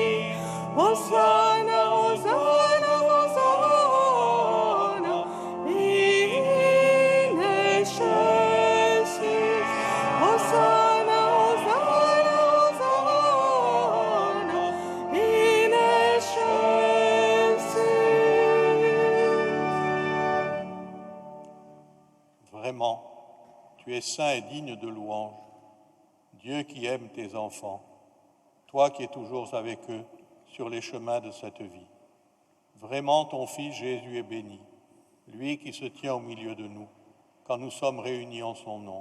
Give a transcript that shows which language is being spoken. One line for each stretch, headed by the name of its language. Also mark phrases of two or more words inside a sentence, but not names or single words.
Latin: Hosanna, Hosanna, Hosanna, in excelsis. Hosanna, Hosanna, Hosanna, in excelsis.
French: Vraiment, tu es saint et digne de louange, Dieu qui aime tes enfants, toi qui es toujours avec eux sur les chemins de cette vie. Vraiment, ton Fils Jésus est béni, lui qui se tient au milieu de nous, quand nous sommes réunis en son nom.